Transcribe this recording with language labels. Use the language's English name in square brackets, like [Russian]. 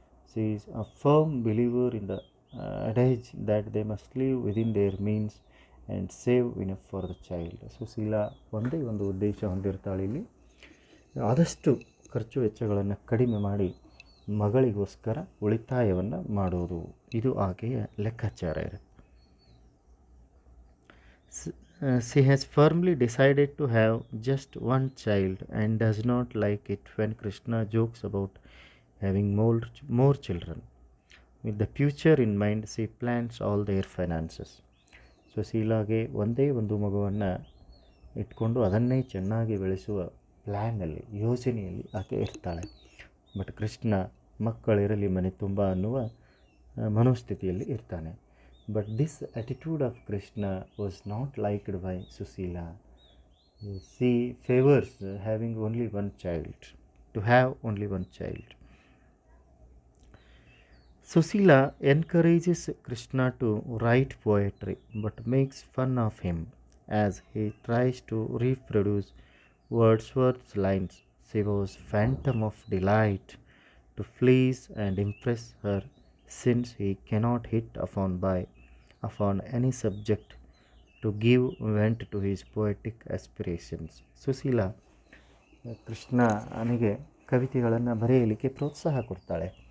[English] She is a firm believer in the adage that they must live within their means and save enough for the child. [Kannada] Sushila ಒಂದೇ ಒಂದು ಉದ್ದೇಶ ಹೊಂದಿರ್ತಾಳೆ ಇಲ್ಲಿ, ಆದಷ್ಟು ಖರ್ಚು ವೆಚ್ಚಗಳನ್ನು ಕಡಿಮೆ ಮಾಡಿ ಮಗಳಿಗೋಸ್ಕರ ಉಳಿತಾಯವನ್ನು ಮಾಡೋದು. ಇದು ಆಕೆಯ ಲೆಕ್ಕಾಚಾರ ಇರುತ್ತೆ. [English] She has firmly decided to have just one child and does not like it when Krishna jokes about having more children. With the future in mind, she plans all their finances. [Kannada] ಸುಶೀಲಾಗೆ ಒಂದೇ ಒಂದು ಮಗುವನ್ನು ಇಟ್ಕೊಂಡು ಅದನ್ನೇ ಚೆನ್ನಾಗಿ ಬೆಳೆಸುವ ಪ್ಲ್ಯಾನಲ್ಲಿ, ಯೋಜನೆಯಲ್ಲಿ ಆಕೆ ಇರ್ತಾಳೆ. ಬಟ್ ಕೃಷ್ಣ ಮಕ್ಕಳಿರಲಿ ಮನೆ ತುಂಬ ಅನ್ನುವ ಮನೋಸ್ಥಿತಿಯಲ್ಲಿ ಇರ್ತಾನೆ. [English] But this attitude of Krishna was not liked by Susila. She favors having only one child, to have only one child. Susila encourages Krishna to write poetry but makes fun of him as he tries to reproduce Wordsworth's lines. She was phantom of delight to please and impress her, since he cannot hit upon any subject to give vent to his poetic aspirations. [Kannada] Sushila ಕೃಷ್ಣನಿಗೆ ಕವಿತೆಗಳನ್ನು ಬರೆಯಲಿಕ್ಕೆ ಪ್ರೋತ್ಸಾಹ ಕೊಡ್ತಾಳೆ.